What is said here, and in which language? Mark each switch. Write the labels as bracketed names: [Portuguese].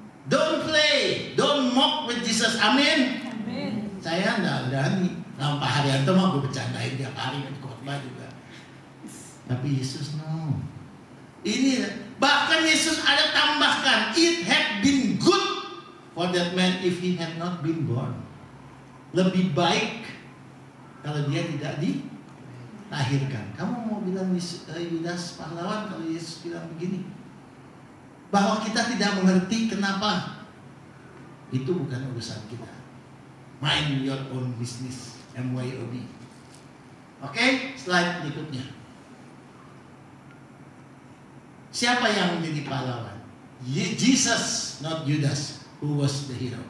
[English] Don't play, don't mock with Jesus, amin. [Indonesian] Saya nggak berani. Nah, Pak Haryanto mah gue bercandain tiap hari di khotbah juga. Tapi Yesus no. Ini bahkan Yesus ada tambahkan, [English] it had been good for that man if he had not been born. [Indonesian] Lebih baik kalau dia tidak dilahirkan. Kamu mau bilang Yudas pahlawan kalau Yesus bilang begini? Bahwa kita tidak mengerti kenapa, itu bukan urusan kita. [English] Mind your own business, MYOB. [Indonesian] Oke, slide berikutnya. Siapa yang menjadi pahlawan? [English] Jesus, not Judas, who was the hero.